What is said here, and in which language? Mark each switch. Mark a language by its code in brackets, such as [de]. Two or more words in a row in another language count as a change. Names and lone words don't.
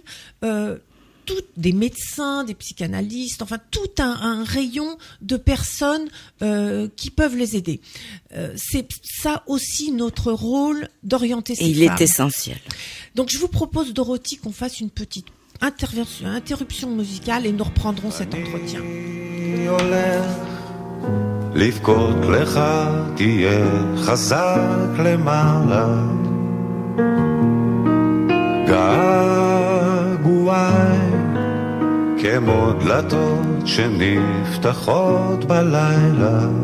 [fr] Des médecins, des psychanalystes, enfin tout un rayon de personnes qui peuvent les aider. C'est ça aussi notre rôle d'orienter ces femmes. Et il est essentiel. Donc je vous propose, Dorothy, qu'on fasse une petite interruption musicale et nous reprendrons cet entretien. [he] לבכות לך תהיה חזק למעלה געגועי כמו דלתות שנפתחות בלילה